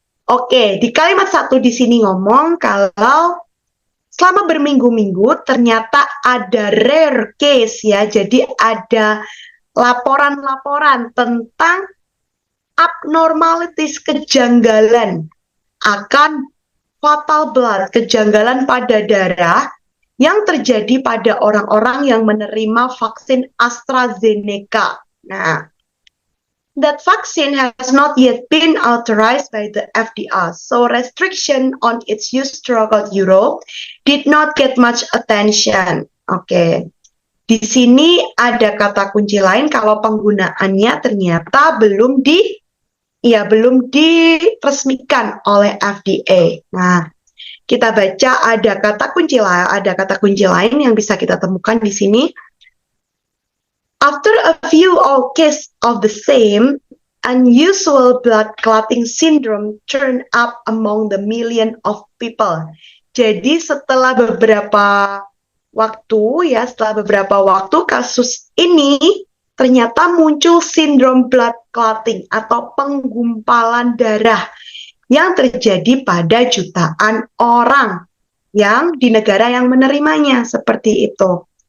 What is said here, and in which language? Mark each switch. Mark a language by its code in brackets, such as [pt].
[id] Oke, di kalimat satu di sini ngomong kalau selama berminggu-minggu ternyata ada [en] rare case [id] ya, jadi ada laporan-laporan tentang abnormalities, kejanggalan akan [en] fatal blood, [id] kejanggalan pada darah yang terjadi pada orang-orang yang menerima vaksin AstraZeneca. [en] Nah, that vaccine has not yet been authorized by the FDA, so restriction on its use throughout Europe did not get much attention. [id] Oke. Di sini ada kata kunci lain kalau penggunaannya ternyata belum diresmikan oleh FDA. Nah, kita baca ada kata kunci lain yang bisa kita temukan di sini. [en] After a few cases of the same, unusual blood clotting syndrome turned up among the million of people. [id] Jadi setelah beberapa waktu kasus ini ternyata muncul sindrom [en] blood clotting [id] atau penggumpalan darah yang terjadi pada jutaan orang yang di negara yang menerimanya, seperti itu.